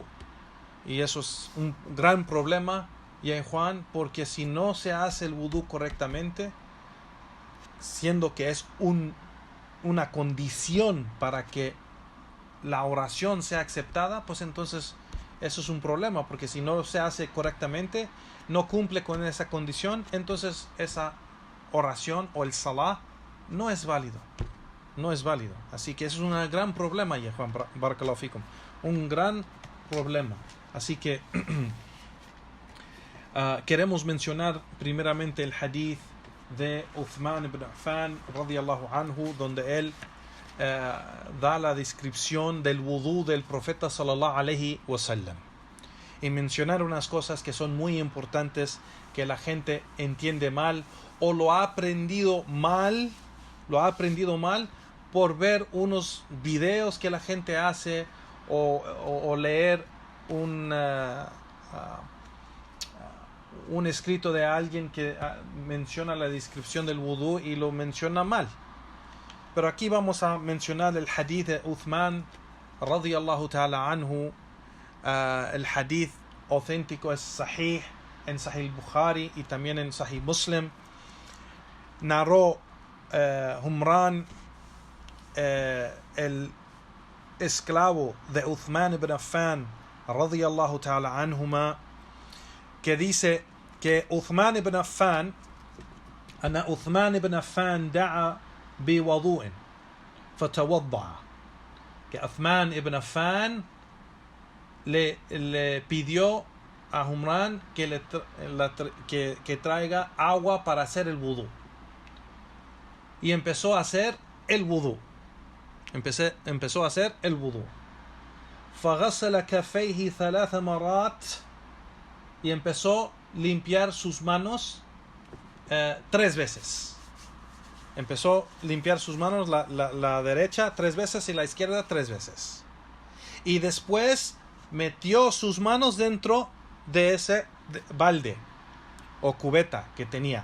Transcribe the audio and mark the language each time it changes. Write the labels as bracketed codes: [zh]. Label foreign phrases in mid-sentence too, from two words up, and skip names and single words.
[es] Y eso es un gran problema, ya en Juan, porque si no se hace el wudú correctamente, siendo que es una condición para que la oración sea aceptada, pues entonces eso es un problema, porque si no se hace correctamente, no cumple con esa condición, entonces esa oración o el salah no es válido. Así que eso es un gran problema, ya Juan [ar] بارك الله فيكم, [es] un gran problema. Así que queremos mencionar primeramente el hadith de Uthman ibn Affan [ar] رضي الله عنه, [es] donde él da la descripción del wudú del profeta [ar] صلى الله عليه وسلم, [es] y mencionar unas cosas que son muy importantes, que la gente entiende mal o lo ha aprendido mal por ver unos videos que la gente hace o leer un escrito de alguien que menciona la descripción del wudú y lo menciona mal. Pero aquí vamos a mencionar el hadith de Uthman [ar] رضي الله تعالى عنه. [es] El hadith auténtico es sahih, en Sahih Bukhari y también en Sahih Muslim, narró Humran, el esclavo de Uthman ibn Affan, [ar] رضي الله تعالى عنهما, [es] que dice que Uthman ibn Affan, [ar] أن عثمان بن عفان دعا بوضوء فتوضأ, [es] que Uthman ibn Affan le pidió a Humran que traiga agua para hacer el wudú, y empezó a hacer el wudú. Empezó a hacer el wudú. [ar] فغسل كفيه 3 مرات, [es] y empezó a limpiar sus manos 3 veces. Empezó a limpiar sus manos, la derecha 3 veces y la izquierda 3 veces. Y después metió sus manos dentro de ese balde o cubeta que tenía.